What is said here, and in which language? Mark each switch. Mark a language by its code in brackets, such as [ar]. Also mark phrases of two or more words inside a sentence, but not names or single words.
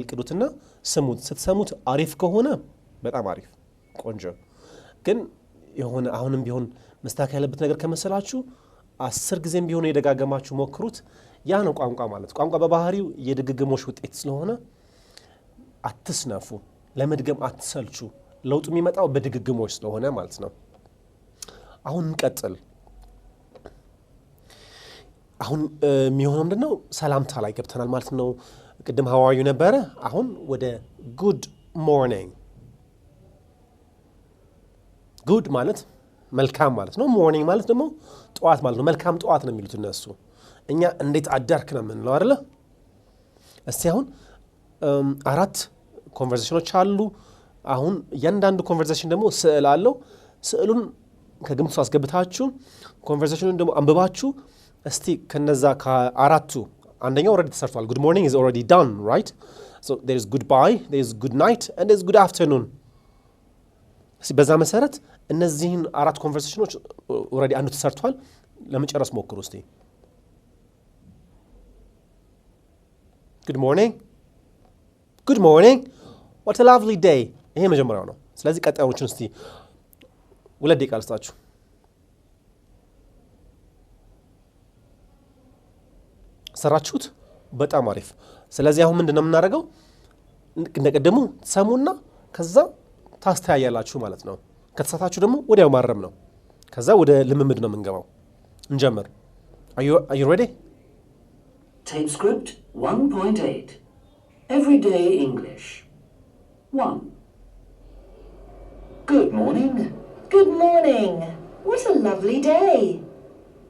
[am] ቅዱትና ስሙት። ስትሰሙት አሪፍ ከሆነ በጣም አሪፍ ቆንጆ፣ ግን የሆነ አሁንም ቢሆን መስተካከል ያለበት ነገር ከመሰላችሁ 10 ጊዜም ቢሆን የደጋገማችሁ ሞክሩት። ያ ነው ቋንቋ ማለት። ቋንቋ በባህሪው የድግግሞሽ ውጤት ስለሆነ አትስነፉ፣ ለመድገም አትሰልቹ። ለውጡ የሚመጣው በድግግሞሽ ስለሆነ ማለት ነው። አሁን እንቀጥል። አሁን የሚሆነው ምንድነው? ሰላምታ ላይ ገብተናል ማለት ነው። ቅድም [en] how are you [am] ነበረ። አሁን ወደ [en] good morning። [am] good ማለት መልካም ማለት ነው። ሞርኒንግ ማለት ደግሞ ጠዋት ማለት ነው። መልካም ጠዋት ነው የሚሉት እነሱ። እኛ እንዴት አዳርክ ነው የምንለው አይደለ? እስቲ አሁን 4 ኮንቨርሴሽኖች አሉ። አሁን እያንዳንዱ ኮንቨርሴሽን ደግሞ ስዕል አለው። ስዕሉን ከግምት ውስጥ አስገብታችሁ ኮንቨርሴሽኑን ደግሞ አንብባችሁ እስቲ ከነዛ ከአራቱ አንደኛው ኦልሬዲ ተሰርቷል። [en] good morning is already done, right? So there is goodbye, there is good night, and there is good afternoon. [am] እስቲ በዛ መሰረት እነዚህን 4 ኮንቨርሴሽኖች ኦልሬዲ አንዱ ተሰርቷል። ለመጨረስ ሞክሩ እስቲ። [en] good morning, good morning, what a lovely day። [am] ይሄ መጀመሪያው ነው። ስለዚህ ቀጣዮቹን እስቲ 2 ደቂቃ ልስጣችሁ። ሰራችሁት? በጣም አሪፍ። ስለዚህ አሁን ምንድነው የምናደርገው? እንደቀደሙ ሰሙና ከዛ ታስተያያላችሁ ማለት ነው። ከተሳታችሁ ደግሞ ወዲያው ማረም ነው። ከዛ ወደ ልምምድ ነው የምንገባው። እንጀምር። [en] Are you ready? Tape script 1.8. Everyday English. 1. Good morning. Good morning. What a lovely day.